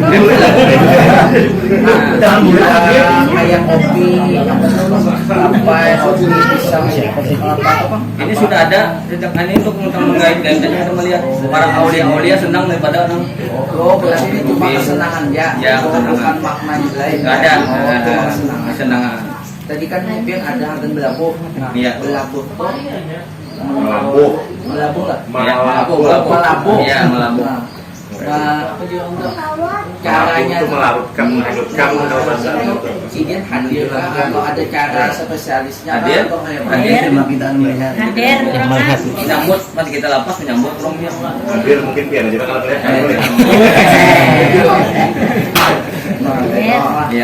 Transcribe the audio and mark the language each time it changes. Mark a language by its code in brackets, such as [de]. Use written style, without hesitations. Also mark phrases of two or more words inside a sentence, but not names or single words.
[id] Kayak kopi, sampai kopi pisang, apa? Ini sudah ada sejak ini untuk menggait-gait kita melihat para aulia senang daripada orang. Oh berarti ini cuma kesenangan ya? Ya bukan makna lain. Nggak ada. Cuma kesenangan. Kesenangan. Tadi kan mungkin ada agen belabuh. Nah, iya. belabuh tuh melabuh lah. Melabuh. Iya, melabuh. Nah, apa juga untuk caranya itu melarutkan kalau bahasa itu. Sidin hadir atau ada cara spesialisnya Hadir. kita melihat. Menyambut pas kita lapas menyambut orangnya. Hadir mungkin biar aja kalau lihat. Iya.